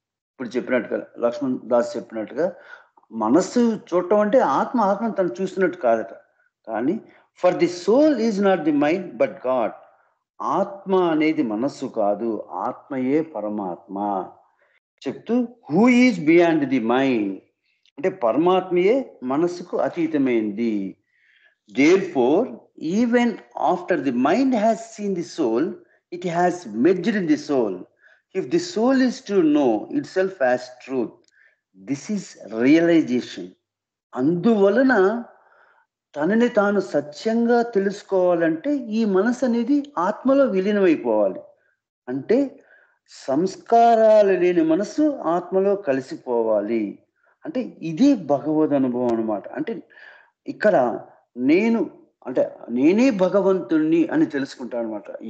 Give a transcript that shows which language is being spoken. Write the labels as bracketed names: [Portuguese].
[Telugu] ఇప్పుడు చెప్పినట్టుగా లక్ష్మణ్ దాస్ చెప్పినట్టుగా మనస్సు చూడటం అంటే ఆత్మను తను చూస్తున్నట్టు కాదట. [English] కానీ for the soul is not the mind but God. [Telugu] ఆత్మ అనేది మనస్సు కాదు, ఆత్మయే పరమాత్మ చెప్తూ [English] who is beyond the mind [Telugu] అంటే పరమాత్మయే మనస్సుకు అతీతమైంది. [English] Therefore, even after the mind has seen the soul, it has merged in the soul. If the soul is to know itself as truth, this is realization. [Telugu] అందువలన తనని తాను సత్యంగా తెలుసుకోవాలంటే ఈ మనసు అనేది ఆత్మలో విలీనమైపోవాలి. అంటే సంస్కారాలు లేని మనసు ఆత్మలో కలిసిపోవాలి. అంటే ఇది భగవద్ అనుభవం అన్నమాట. అంటే ఇక్కడ నేనే భగవంతుణ్ణి అని తెలుసుకుంటాను అనమాట.